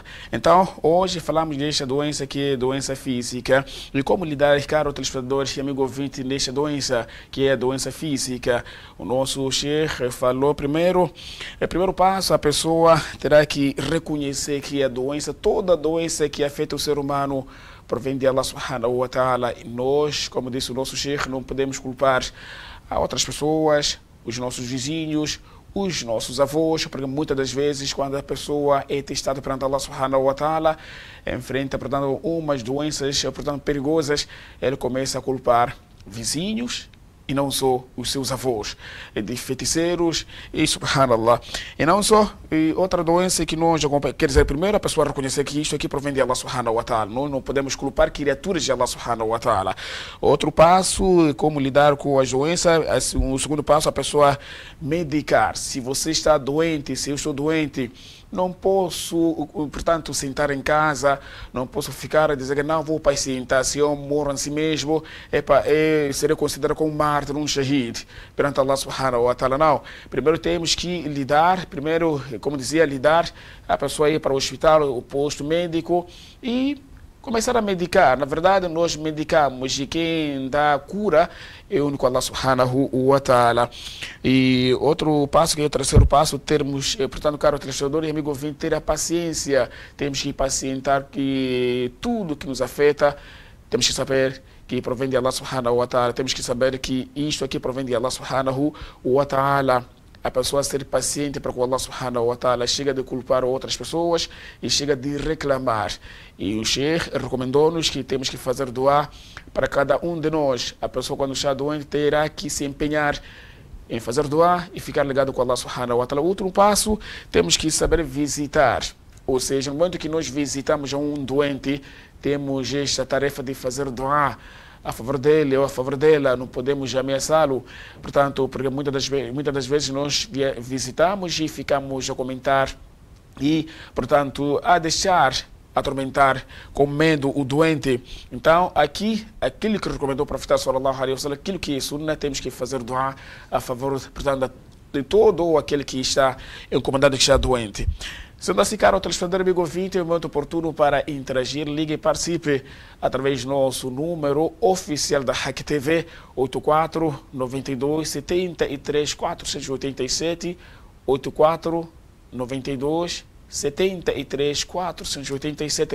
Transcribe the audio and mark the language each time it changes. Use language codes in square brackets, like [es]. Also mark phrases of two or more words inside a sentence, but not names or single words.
[pt] Então, hoje falamos desta doença que é doença física e como lidar, caro telespectadores e amigo ouvinte, nesta doença que é a doença física. O nosso Sheikh falou primeiro, o primeiro passo, a pessoa terá que reconhecer que a doença, toda doença que afeta o ser humano, provém de [ar] الله سبحانه وتعالى. [pt] E nós, como disse o nosso Sheikh, não podemos culpar a outras pessoas, os nossos vizinhos, os nossos avós, porque muitas das vezes quando a pessoa é testada perante [ar] الله سبحانه وتعالى, [pt] enfrenta, portanto, umas doenças, portanto, perigosas, ele começa a culpar vizinhos, e não só os seus avós, de feiticeiros, e subhanallah. E não só, e outra doença que nós acompanhamos, quer dizer, primeiro a pessoa reconhecer que isto aqui provém de [ar] الله سبحانه وتعالى. [pt] Nós não podemos culpar criaturas de [ar] الله سبحانه وتعالى. [pt] Outro passo, como lidar com as doenças. O segundo passo, a pessoa medicar. Se você está doente, se eu estou doente, não posso, portanto, sentar em casa, não posso ficar a dizer que não vou pacientar, se eu morro em si mesmo, serei considerado como um mártir, um shahid, perante [ar] الله سبحانه وتعالى. [pt] Não, primeiro temos que lidar, primeiro, como dizia, lidar, a pessoa ir para o hospital, o posto médico e começar a medicar. Na verdade, nós medicamos e quem dá a cura é o único [ar] الله سبحانه وتعالى. [pt] E outro passo, que é o terceiro passo, termos, portanto, caro telespectador e amigo ouvinte, ter a paciência. Temos que pacientar que tudo que nos afeta, temos que saber que provém de [ar] الله سبحانه وتعالى. [pt] Temos que saber que isto aqui provém de [ar] الله سبحانه وتعالى. [pt] A pessoa ser paciente para que [ar] الله سبحانه وتعالى [pt] chega de culpar outras pessoas e chega de reclamar. E o Sheikh recomendou-nos que temos que fazer doar para cada um de nós. A pessoa, quando está doente, terá que se empenhar em fazer doar e ficar ligado com [ar] الله سبحانه وتعالى. [pt] Outro passo, temos que saber visitar. Ou seja, no momento que nós visitamos um doente, temos esta tarefa de fazer doar a favor dele ou a favor dela, não podemos ameaçá-lo. Portanto, porque muitas das vezes nós visitamos e ficamos a comentar e, portanto, a deixar atormentar com medo o doente. Então, aqui, aquilo que recomendou o profeta [ar] صلى الله عليه وسلم, [pt] aquilo que é sunnah, temos que fazer doar a favor, portanto, de todo aquele que está encomendado, que está doente. Sendo assim, caro telespectador amigo ouvinte, é um momento oportuno para interagir. Ligue e participe através do nosso número oficial da Hack TV, 84 92 73 487, 84 92 73 487.